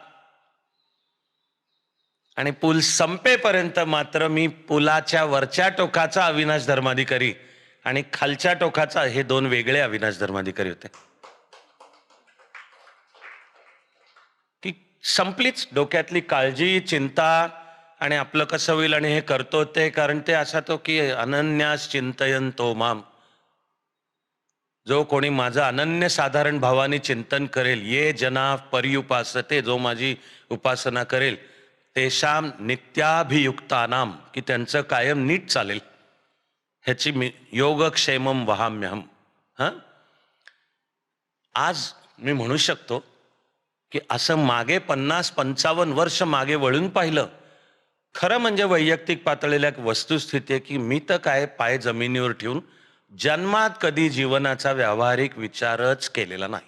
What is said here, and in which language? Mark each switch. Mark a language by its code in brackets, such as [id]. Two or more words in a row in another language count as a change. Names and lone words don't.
[mr] आणि पूल संपेपर्यंत मात्र मी पुलाच्या वरच्या टोकाचा अविनाश धर्माधिकारी आणि खालच्या टोकाचा, हे दोन वेगळे अविनाश धर्माधिकारी होते. की संपलीच डोक्यातली काळजी, चिंता आणि आपलं कसं होईल आणि हे करतो ते, कारण ते असा तो की [sa] अनन्यास चिंतयन्तो माम, [mr] जो कोणी माझं अनन्य साधारण भावाने चिंतन करेल, [sa] ये जना पर्युपासते, [mr] जो माझी उपासना करेल, [sa] तेषाम नित्याभियुक्तानाम, [mr] की त्यांचं कायम नीट चालेल, ह्याची मी [sa] योगक्षेमम वहाम्यहम. [mr] आज मी म्हणू शकतो की असं मागे 50-55 वर्ष मागे वळून पाहिलं, खरं म्हणजे वैयक्तिक पातळीला एक वस्तुस्थिती आहे की मी तर काय पाय जमिनीवर ठेवून जन्मात कधी जीवनाचा व्यावहारिक विचारच केलेला नाही.